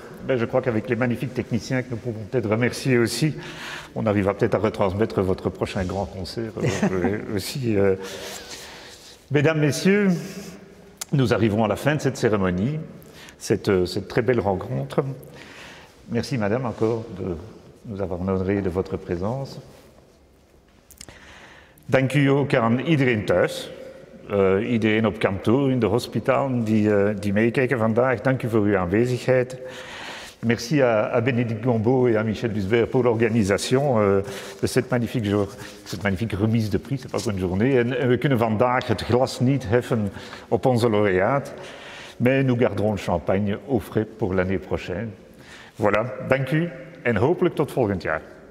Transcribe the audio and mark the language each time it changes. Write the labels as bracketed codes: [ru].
[fr] Ben, je crois qu'avec les magnifiques techniciens que nous pouvons peut-être remercier aussi, on arrivera peut-être à retransmettre votre prochain grand concert aussi. Mesdames, Messieurs, nous arrivons à la fin de cette cérémonie, cette très belle rencontre. Merci, Madame, encore de nous avoir honoré de votre présence. [nl] Dank u ook aan iedereen thuis. Iedereen op kantoor, in de hospitalen die meekijken vandaag. Dank u voor uw aanwezigheid. [fr] Merci à Bénédicte Gombaud et à Michel Dusbert pour l'organisation de cette magnifique remise de prix. C'est pas qu'une journée. [nl] En we kunnen vandaag het glas niet heffen op onze lauréat, [fr] mais nous garderons le champagne au frais pour l'année prochaine. [nl] Voilà, dank u en hopelijk tot volgend jaar.